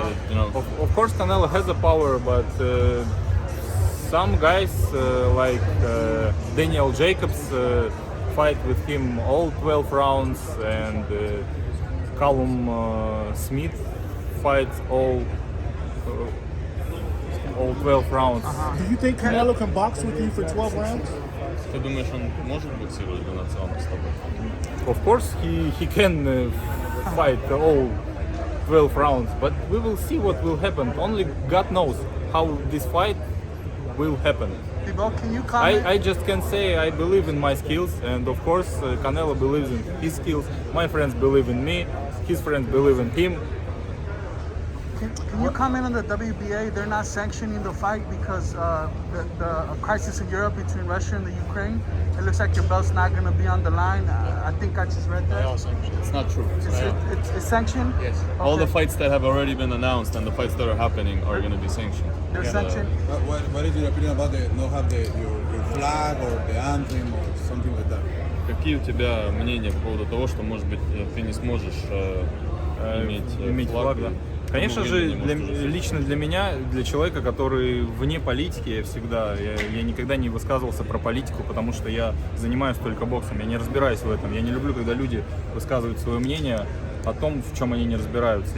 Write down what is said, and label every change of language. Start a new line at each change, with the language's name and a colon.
English: Of course, Canelo has a power, but some guys like Daniel Jacobs fight with him all 12 rounds, and Callum Smith fights all 12 rounds. Do you think Canelo can box with you for 12 rounds?
Russian: Ты думаешь, он может боксировать 12 раундов с тобой?
English: Of course, he can fight all 12 rounds, but we will see what will happen. Only God knows how this fight will happen. Bivol, can you comment? I just can say I believe in my skills, and of course Canelo believes in his skills. My friends believe in me, his friends believe in him. Can you comment on the WBA? They're not sanctioning the fight because the crisis in Europe between Russia and the Ukraine. It looks like your belt's not going to be on the line. I think I just read that. It's not true. It's sanctioned? Yes. Okay. All the fights that have already been announced and the fights that are happening are going to be sanctioned. They're sanctioned? What is your opinion about not have your flag or the anthem or something like that?
Russian: Какие у тебя мнения по поводу того, что, может быть, ты не сможешь иметь флаг, да? Конечно же, не можешь лично для меня, для человека, который вне политики, я никогда не высказывался про политику, потому что я занимаюсь только боксом, я не разбираюсь в этом. Я не люблю, когда люди высказывают свое мнение о том, в чем они не разбираются.